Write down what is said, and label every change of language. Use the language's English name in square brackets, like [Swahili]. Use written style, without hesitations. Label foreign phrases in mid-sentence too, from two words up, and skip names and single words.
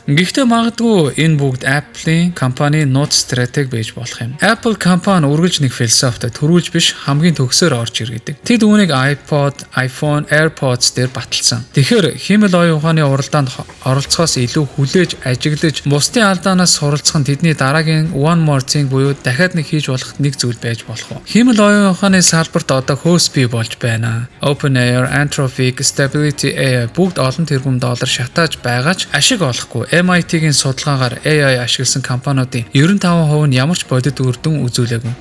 [Mongolian] Гэхдээ магадгүй энэ бүгд Apple-ийн компани нууц стратеги байж болох юм. Apple компани үргэлж нэг философитой төрүүлж биш хамгийн төгсөөр орж иргэдэг. Тэд үүнийг iPod, iPhone, AirPods дээр баталсан. Тэгэхээр хиймэл оюун ухааны уралдаанд оролцохоос илүү хүлээж ажиглаж бусдын алдаанаас суралцах нь тэдний дараагийн [English] one more thing [Mongolian] буюу дахиад нэг хийж болох нэг зүйл байж болох уу. Хиймэл оюун ухааны салбарт одоо хөөс бий болж байна. OpenAI, Anthropic, Stability AI бүгд олон тэрбум доллар шатааж байгаа ч ашиг олохгүй. MIT-гийн судалгаагаар AI ашигласан компаниудын 95% нь ямар ч бодит үр дүн үзүүлээгүй.